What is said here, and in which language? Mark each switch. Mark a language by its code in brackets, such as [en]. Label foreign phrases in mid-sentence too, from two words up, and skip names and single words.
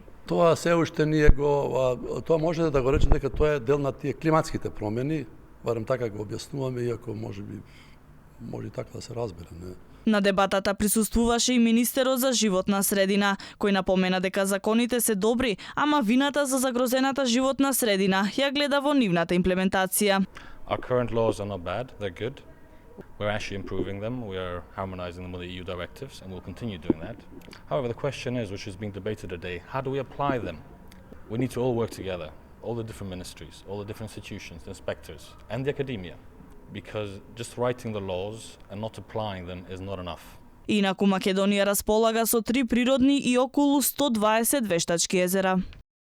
[mk] Тоа се уште ние тоа може да го рече дека тоа е дел на тие климатските промени, барем така го објаснуваме, иако може и така да се разбере, не? На дебатата присуствуваше и министерот за животна средина, кој напомена дека законите се добри, ама вината за загрозената животна средина ја гледа во нивната имплементација. [en] Our current laws are not bad, they're good. We're actually improving them, we are harmonizing them with the EU directives, and we'll continue doing that. However, the question is, which is being debated today, how do we apply them? We need to all work together, all the different ministries, all the different institutions, the inspectors, and the academia, because just writing the laws and not applying them is not enough. [mk] Инаку Македонија располага со 3 природни и околу 120 вештачки езера.